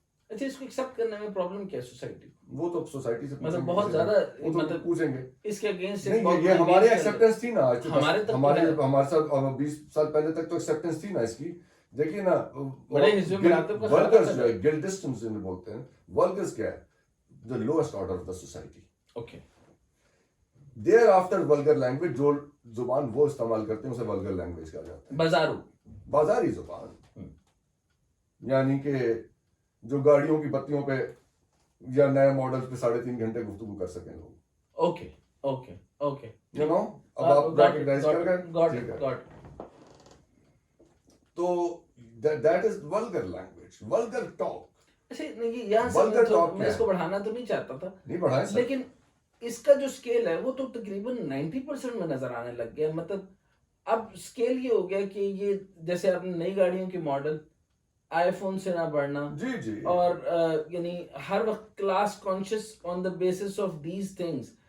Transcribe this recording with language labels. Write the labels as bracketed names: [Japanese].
[Urdu] اچھا اس کو ایکسپٹ کرنے میں پرابلم کیا ہے سوسائٹی؟ وہ تو سوسائٹی سے مطلب بہت زیادہ مطلب پوچھیں گے اس کے اگینسٹ. نہیں، یہ ہماری ایکسیپٹنس تھی نا. ہمارے ساتھ 20 سال پہلے تک تو ایکسیپٹنس تھی نا اس کی. دیکھیے نا ولگرز جو ہے، گلڈسٹنز جنہیں بولتے ہیں. ولگرز کیا ہے؟ [English] the lowest order of the society. Okay. Thereafter vulgar language، [Urdu] جو زبان وہ استعمال کرتے ہیں اسے [English] vulgar language [Urdu] کہا جاتا ہے. بازاری زبان، یعنی کہ جو گاڑیوں کی بتیوں پہ یا نئے ماڈل پہ 3.5 گھنٹے گفتگو کر سکیں لوگ. Okay okay okay. [English] you know, [Urdu] اب آپ ریکگنائز کر گئے. [English] تو that is vulgar language, vulgar talk. [Urdu] میں اس کو بڑھانا تو نہیں چاہتا تھا، لیکن اس کا جو سکیل ہے وہ تو تقریباً 90% میں نظر آنے لگ گیا. مطلب اب سکیل یہ ہو گیا کہ یہ جیسے آپ نے نئی گاڑیوں کی ماڈل، آئی فون سے نہ بڑھنا، اور یعنی ہر وقت [English] Class conscious on the basis of these things.